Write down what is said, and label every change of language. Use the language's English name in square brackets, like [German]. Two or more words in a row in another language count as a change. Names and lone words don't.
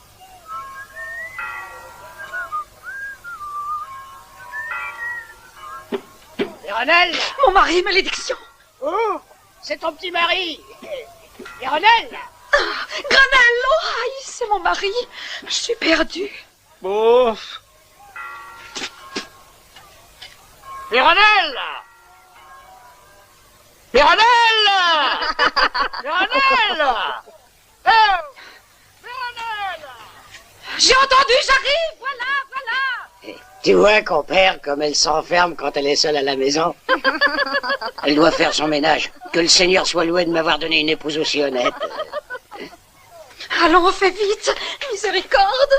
[French] Péronelle! Mon mari, malédiction! Oh! C'est ton petit mari! Péronelle! Granelle! Oh, aïe, c'est mon mari! Je suis perdue. Bouf! Péronelle! Péronelle! Péronelle! Oh! Péronelle! J'ai entendu, j'arrive! Voilà, voilà! Tu vois, compère, comme elle s'enferme quand elle est seule à la maison. Elle doit faire son ménage. Que le Seigneur soit loué de m'avoir donné une épouse aussi honnête. Allons, fais vite! Miséricorde!